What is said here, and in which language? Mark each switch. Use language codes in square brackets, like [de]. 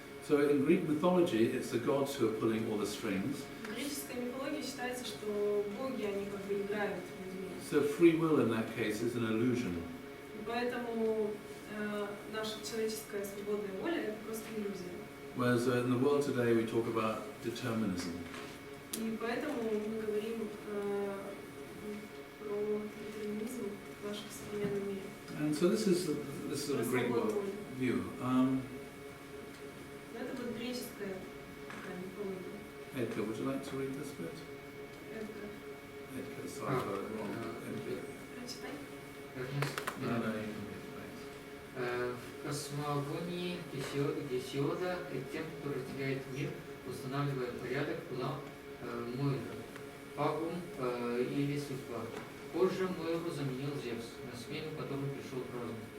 [en] So in Greek mythology, it's the gods who are pulling all the strings. [ru] В греческой мифологии считается, что боги, они как бы играют людьми. [en] So free will in that case is an illusion. [ru] И поэтому наша человеческая свободная воля – это просто иллюзия. [en] Whereas in the world today we talk about determinism. [ru] И поэтому мы говорим про детерминизм в нашем современном мире. [en] And so this is a Greek [ru] Про свободу воли. [en] view. [ru] Но это вот греческая такая мифология. [en] Edgar, would you like to read this bit? [ru] Это [en] Edgar, sorry, I got it wrong. Edgar. [ru] прочитай. [en] No, you can read it, thanks. [ru] В космогонии Гесиода к тем, кто разделяет мир, устанавливая порядок, была Мойра, Пагум или судьба. Позже Мойру заменил Зевс, на смену которому пришел разум.